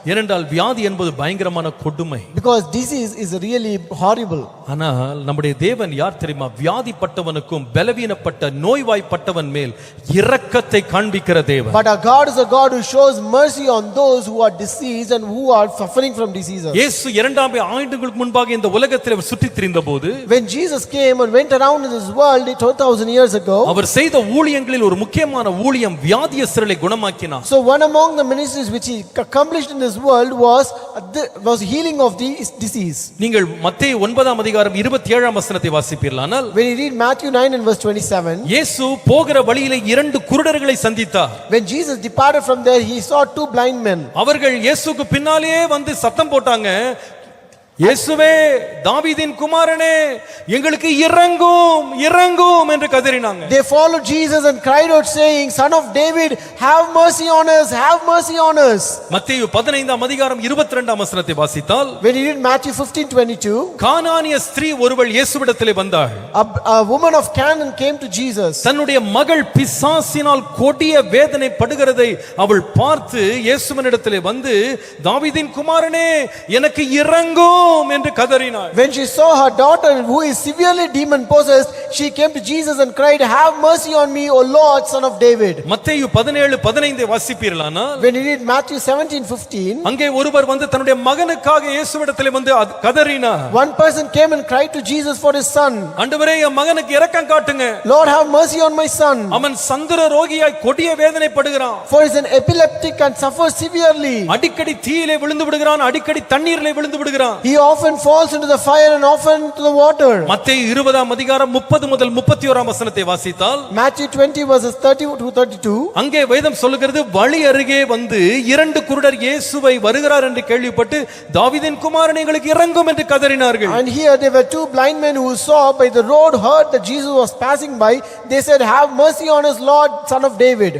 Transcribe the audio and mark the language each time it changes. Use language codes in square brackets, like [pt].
[ta] ஏனென்றால் வியாதி என்பது பயங்கரமான கொடுமை. [en] Because disease is really horrible. [ta] ஆனால் நம்முடைய தேவன் யார் தெரியுமா? வியாதிப்பட்டவனுக்கும் பலவீனப்பட்ட நோய்வாய்ப்பட்டவன் மேல் இரக்கத்தை காண்பிக்கிற தேவன். [en] But our God is a God who shows mercy on those who are diseased and who are suffering from diseases. [ta] இயேசு 2000 ஆண்டுகளுக்கு முன்பாக இந்த உலகத்தில் அவர் சுற்றித் திரிந்தபோது, [en] when Jesus came and went around in this world 2000 years ago, [ta] அவர் செய்த ஊழியங்களில் ஒரு முக்கியமான ஊழியம் வியாதியஸ்தர்களை குணமாக்கினார். [en] so one among the ministries which he accomplished in this world was healing of the disease. [ta] நீங்கள் மத்தேயு 9ஆம் அதிகாரம் 27ஆம் வசனத்தை வாசிப்பீர்களானால், [en] when you read Matthew 9 and verse 27, [ta] இயேசு போகிற வழியிலே 2 குருடர்களை சந்தித்தார். [en] when Jesus departed from there, he saw 2 blind men. [ta] அவர்கள் இயேசுவுக்கு பின்னாலே வந்து சத்தம் போட்டாங்க, இயேசுவே தாவீதின் குமாரனே எங்களுக்கு இறங்கும் இறங்கும் என்று கதறினாங்க. [en] They followed Jesus and cried out saying, Son of David, have mercy on us, have mercy on us. [ta] மத்தேயு 15 அதிகாரம் 22 வசனத்தை வாசித்தால், [en] When you read Matthew 15:22, [ta] கானானிய ஸ்திரீ ஒருவள் இயேசுவிடத்திலே வந்தாள். [en] a woman of Canaan came to Jesus. [ta] தன்னுடைய மகள் பிசாசினால் கொடிய வேதனை படுகிறதை அவள் பார்த்து இயேசுவினிடத்திலே வந்து, தாவீதின் குமாரனே எனக்கு இறங்கும் என்று கதறினாள். [en] When she saw her daughter who is severely demon possessed, she came to Jesus and cried, have mercy on me, O Lord, Son of David. [ta] மத்தேயு 17:15 வாசிப்பீர்களானால், [en] When you read Matthew 17:15, [ta] அங்கே ஒருவர் வந்து தன்னுடைய மகனுக்காக இயேசுவிடத்திலே வந்து கதறினார். [en] one person came and cried to Jesus for his son. [ta] ஆண்டவரே என் மகனுக்கு இரக்கம் காட்டுங்க. [en] Lord, have mercy on my son. [ta] அவன் சந்திர ரோகியாய் கொடிய வேதனைப்படுகிறான். [en] For he is an epileptic and suffers severely. [ta] அடிக்கடி தீயிலே விழுந்து விடுகிறான், அடிக்கடி தண்ணீரிலே விழுந்து விடுகிறான். [en] He often falls into the fire and often into the water. [ta] மத்தேயு 20 அதிகாரம் 30 முதல் 31 வசனத்தை வாசித்தால், [en] Matthew 20 verses 30 to 32, [ta] அங்கே வேதம் சொல்லுகிறது, வழி அருகே வந்து 2 குருடர் இயேசுவை வருகிறார் என்று கேள்விப்பட்டு தாவீதின் குமாரனே எங்களுக்கு இறங்கும் என்று கதறினார்கள். [en] and here there were 2 blind men who saw by the road, heard that Jesus was passing by. They said, have mercy on us, Lord, Son of David.